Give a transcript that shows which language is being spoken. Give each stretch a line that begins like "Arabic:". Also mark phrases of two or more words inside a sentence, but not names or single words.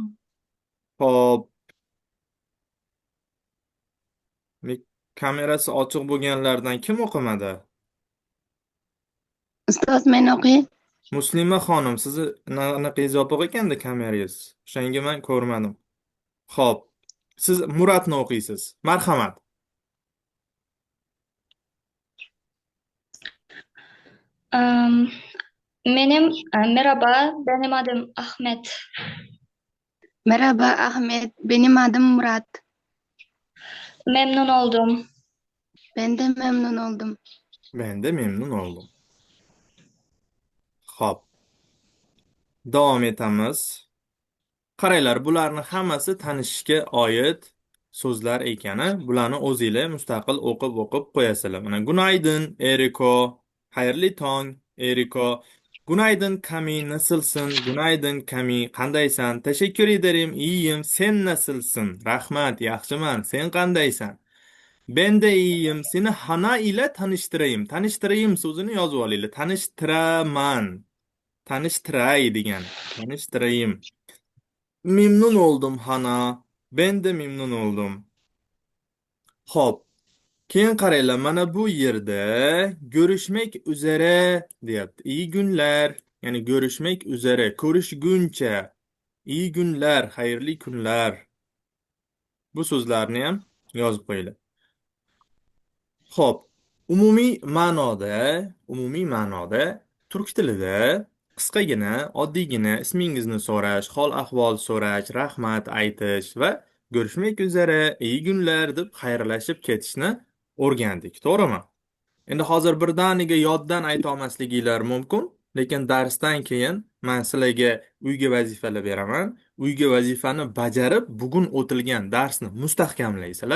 Uzbek: Xo'p, kamerasi ochiq bo'lganlardan kim o'qimadi? Ustoz, men o'qiy. Muslima xonim, sizni anaqangiz yopiq ekanda kamerangiz. O'shanga men ko'rmadim. Xo'p, siz Muratni o'qiysiz. Marhamat.
Turkish: um, merhaba, benim adım Ahmet. Merhaba Ahmet, benim adım Murat. Memnun oldum. Ben de memnun oldum. Ben de memnun oldum.
Uzbek: Xo'p. Davom etamiz. Qaranglar, bularni hammasi tanishishga oid so'zlar ekani, bularni o'zingizlar mustaqil o'qib qo'yasizlar. Mana Gunaydın Eriko, xayrli tong Eriko.
Turkish: Gunaydın Kami, nasılsın? Gunaydın Kami, qandaysan? Teşekkür ederim, iyiyim. Sen nasılsın?
Uzbek: Rahmat, yaxshiman. Sen qandaysan?
Turkish: Ben de iyiyim. Seni Hana ile tanıştırayım.
Uzbek: Tanıştırayım so'zini yozib olinglar. Tanıştıraman. Tanıştıray degan.
Turkish: Tanıştırayım. Memnun oldum Hana. Ben de memnun oldum.
Uzbek: Hop. Keyin qaranglar, mana bu yerda
Turkish: görüşmek üzere
Uzbek: deyapti.
Turkish: İyi günler.
Uzbek: Ya'ni
Turkish: görüşmek üzere.
Uzbek: Ko'rishguncha.
Turkish: İyi günler,
Uzbek: xayrli kunlar. Bu so'zlarni ham yozib qo'yinglar. Xo'p, umumiy ma'noda turk tilida qisqagina, oddiygina ismingizni so'rash, hol-ahvol so'rash, rahmat aytish va
Turkish: görüşmek üzere, iyi günler
Uzbek: deb xayrlashib ketishni o'rgandik, to'g'rimi? Endi hozir birdaniga yoddan ayta olmasliginglar mumkin, lekin darsdan keyin men sizlarga uyga vazifalar beraman. Uyga vazifani bajarib, bugun o'tilgan darsni mustahkamlaysizlar.